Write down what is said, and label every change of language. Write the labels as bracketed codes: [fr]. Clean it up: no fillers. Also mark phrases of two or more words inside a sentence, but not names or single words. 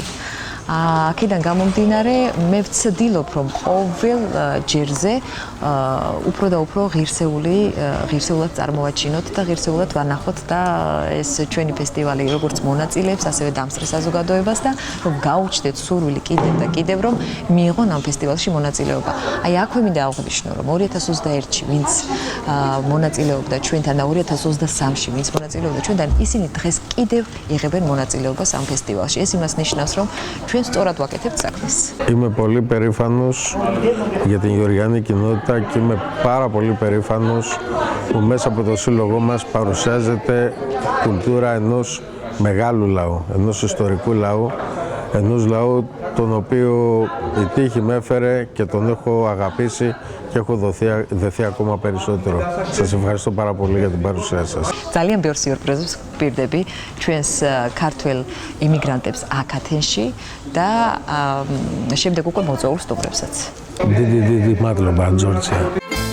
[ka] აქედან გამომდინარე, მე ვცდილობ, რომ ყოველ ჯერზე უფრო და უფრო ღირსეულად წარმოვაჩინოთ და ღირსეულად ვანახოთ და ეს ჩვენი ფესტივალი როგორც მონაწილეებს, ასევე დამსწრე საზოგადოებას და რომ გაუჩნდეთ სურვილი კიდევ და კიდევ, რომ მიიღონ ამ ფესტივალში მონაწილეობა. აი, აქვე მინდა აღვნიშნო, რომ 2021-ში ვინც მონაწილეობდა ჩვენთან და 2023-ში ვინც მონაწილეობდა ჩვენთან, ისინი დღეს კიდევ იღებენ მონაწილეობას ამ ფესტივალში. ეს იმას ნიშნავს, რომ სწორად ვაკეთებთ საქმეს. [el] Είμαι πολύ περήφανος για την γεωργιανή κοινότητα και είμαι πάρα πολύ περήφανος που μέσα από το σύλλογό μας παρουσιάζεται κουλτούρα ενός μεγάλου λαού, ενός ιστορικού λαού, ενός λαού τον οποίο η τύχη με έφερε και τον έχω αγαπήσει και έχω δεθεί ακόμα περισσότερο. Σας ευχαριστώ πάρα πολύ για την παρουσία σας. [ka] ძალიან ბევრ სიურპრიზებს ვპირდები ჩვენს ქართველ იმიგრანტებს აქ ათენში და შემდეგ უკვე მოწვეულ სტუმრებსაც. დიდი მადლობა, ჯორჯია.